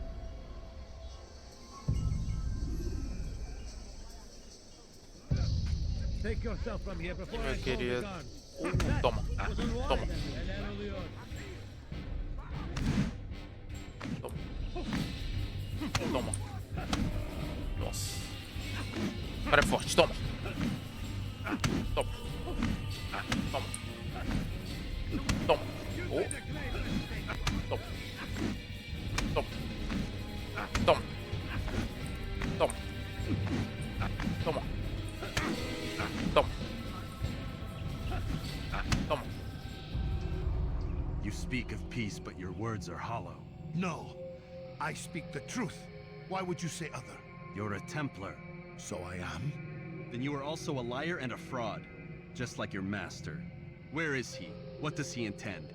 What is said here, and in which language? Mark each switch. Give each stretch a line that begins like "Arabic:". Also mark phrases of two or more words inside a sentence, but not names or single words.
English: Take yourself from here before I
Portuguese: Meu
English: call the
Portuguese: querido.
English: guards.
Portuguese: Toma. Toma. Toma. Nossa. O cara é forte. Toma. Toma. Toma. Toma. Oh. Toma. Toma. Toma. Toma. Toma. Toma. Toma.
English: You speak of peace, but your words are hollow. No, I speak the truth. Why would you say other? You're a Templar. So I am. Then you are also a liar and a fraud, just like your master. Where is he? What does he intend?